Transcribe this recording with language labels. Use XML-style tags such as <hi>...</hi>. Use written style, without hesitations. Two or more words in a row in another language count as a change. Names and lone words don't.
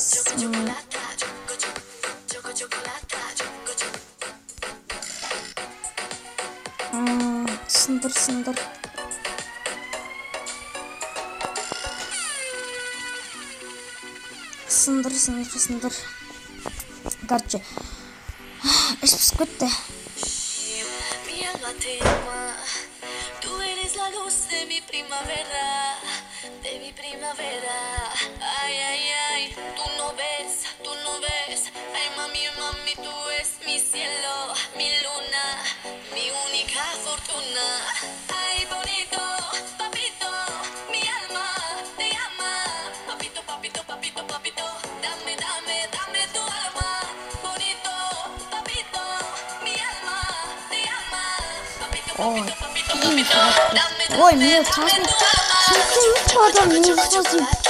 <kk>Сындыр. Сындыр. Короче, іш пісіп кетті.</kk> <es>Tú no ves, ay mami, tú es mi cielo, mi luna, mi única fortuna. Ay bonito, papito, mi alma te llama. Papito, dame tu alma. Bonito, papito, mi alma te llama. Papito, dame tu alma.</es> <ru>Ой, мне страшно.</ru> <tr>Adam niye satayım?</tr>